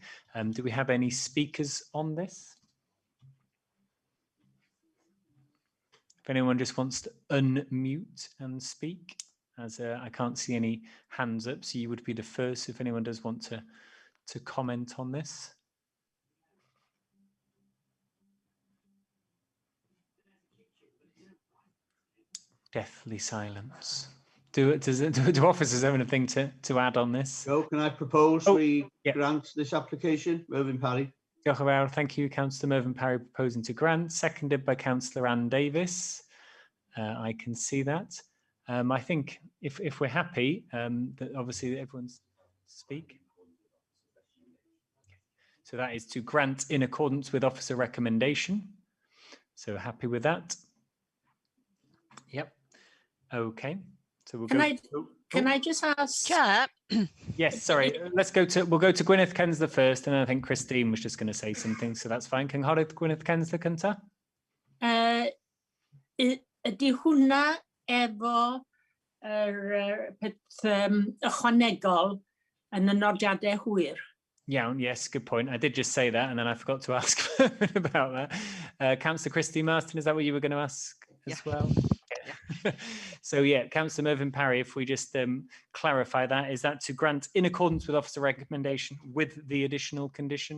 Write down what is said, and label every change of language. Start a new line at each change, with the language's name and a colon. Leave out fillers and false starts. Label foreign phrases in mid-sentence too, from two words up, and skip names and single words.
English: Do we have any speakers on this? If anyone just wants to unmute and speak, as I can't see any hands up, so you would be the first if anyone does want to comment on this. Deathly silence. Do officers have anything to add on this? Joe, can I propose we grant this application? Mervyn Parry.
Welsh: Diolch yn fawr.
English: Thank you, Councillor Mervyn Parry, proposing to grant, seconded by Councillor Ann Davis. I can see that. I think if we're happy, that obviously everyone's speak. So that is to grant in accordance with officer recommendation. So happy with that. Yep. Okay. So we'll Can I just ask? Chair. Yes, sorry. We'll go to Gwyneth Kensler first, and then I think Christine was just going to say something, so that's fine.
Welsh: Cynghorydd Gwyneth Kensler cynta? Ydy hwnna efo ychwanegol yn y nodiadau hwyr? Iawn,
English: yes, good point. I did just say that, and then I forgot to ask about that. Councillor Christine Marston, is that what you were going to ask as well? Yeah. So yeah, Councillor Mervyn Parry, if we just clarify that, is that to grant in accordance with officer recommendation with the additional condition?